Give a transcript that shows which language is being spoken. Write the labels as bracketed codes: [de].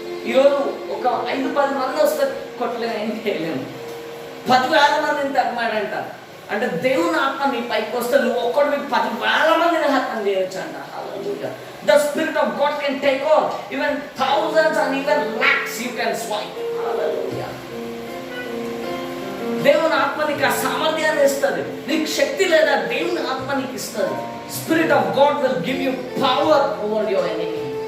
[te] ఈరోజు ఒక 5-10 మంది వస్తే కొట్టలేము, ఏం చేయలేము. 10,000 మందిని తరిమాడంట. అంటే దేవుని ఆత్మ నీ పైకి వస్తే నువ్వు ఒక్కడికి 10,000 మందిని హతం చేయొచ్చు అంట. హల్లెలూయా. [en] The spirit of God can take on even thousands and even lakhs you can swipe. Hallelujah. [te] దేవుని ఆత్మ నీకు ఆ సామర్థ్యాన్ని ఇస్తుంది. నీకు శక్తి లేదా దేవుని ఆత్మ నీకు ఇస్తుంది. [en] Spirit of God will give you power over your enemy.